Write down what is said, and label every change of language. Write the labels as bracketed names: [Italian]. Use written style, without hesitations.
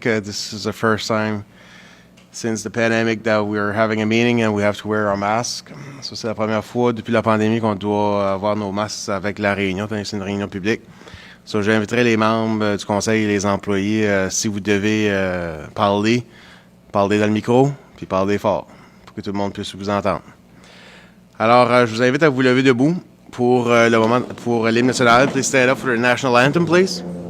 [English] This is the first time since the pandemic that we're having a meeting and we have to wear our masks. [French] So, c'est la première fois depuis la pandémie qu'on doit avoir nos masques avec la réunion, tandis que c'est une réunion publique. So, j'inviterai les membres du Conseil et les employés, si vous devez parler dans le micro, puis parler fort, pour que tout le monde puisse vous entendre. Alors, je vous invite à vous lever debout pour le moment, pour l'hymne national. [English] Please stand up for the national anthem, please.